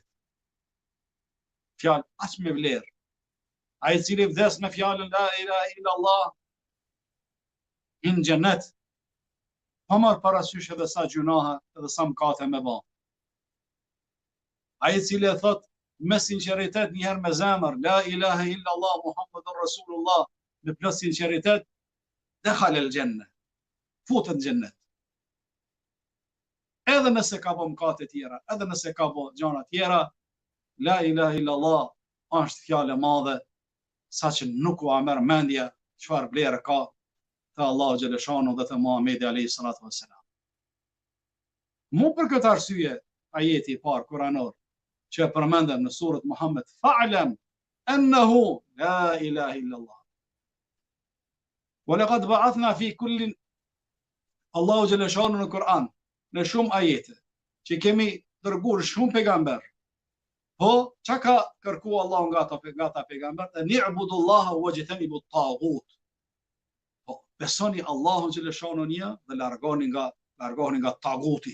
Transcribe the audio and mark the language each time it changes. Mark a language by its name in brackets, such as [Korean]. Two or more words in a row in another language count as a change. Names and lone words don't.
[Albanian] Fjalë aq me vlerë. Ai i cili vdes me fjalën [Arabic] لا إله إلا الله [Albanian] në xhenet, pa marrë parasysh edhe sa gjunahe edhe sa mëkate me bë. Ai i cili e thot me sinqeritet njëherë me zemër, [Arabic] لا إله إلا الله محمد رسول الله, [Albanian] me plot sinqeritet, [Arabic] دخل الجنة, [Albanian] futet në xhennet. Edhe nëse ka bë mëkate tjera, edhe nëse ka bë gjëra tjera, [Arabic] لا إله إلا الله [Albanian] është fjalë e madhe, saqë nuk u merr mendja çfarë vlerë ka te Allahu xhaleshanu dhe te Muhamedi [Arabic] عليه الصلاة والسلام. [Albanian] Mu për këtë arsye, ajeti i parë kuranor që e përmendëm në surët Muhammed, [Arabic] فاعلم أنه لا إله إلا الله. ولقد بعثنا في كل, [Albanian] Allahu xhaleshanu në Kur'an, në shumë ajete, që kemi dërguar shumë pejgamber. Po, çka ka kërku Allahu nga ata pejgamber? [Arabic] نعبد الله واجتنبوا الطاغوت. [Albanian] Po, besoni Allahun xhaleshanu një dhe largoni nga taguti.